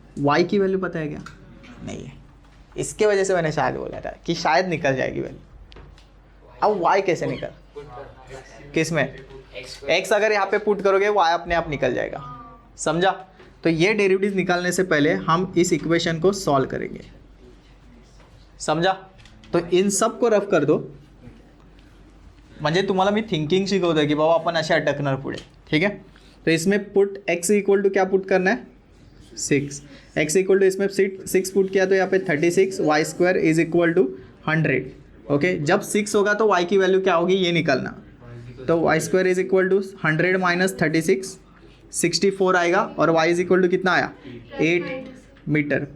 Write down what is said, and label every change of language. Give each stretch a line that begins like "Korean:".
Hindi: y की value पता है क्या, नहीं है। इसके वजह से मैंने शायद बोला था कि शायद निकल जाएगी वैल्यू। अब y कैसे निकल, किस में, x अगर यहाँ पे पुट करोगे y अपने आप निकल जाएगा, समझा। तो ये डेरिवेटिव निकालने से पहले हम इस इक्वेशन को सॉल्व करेंगे, समझा। तो इन सब को रफ कर दो,
Marathi: म्हणजे तुम्हाला मी थिंकिंग शिकवतोय की बाबा आपण असे अटकणार पुढे,
Hindi: ठीक है। तो इसमें पुट x इक्वल टू क्या पुट करना है, 6, x इक्वल टू इसमें 6 पुट किया तो यहाँ पे 36, y square is equal to 100, okay. जब 6 होगा तो y की वैल्यू क्या होगी ये निकालना, तो y square is equal to 100 minus 36, 64 आएगा, और y इज इक्वल टू कितना आया, 8 मीटर।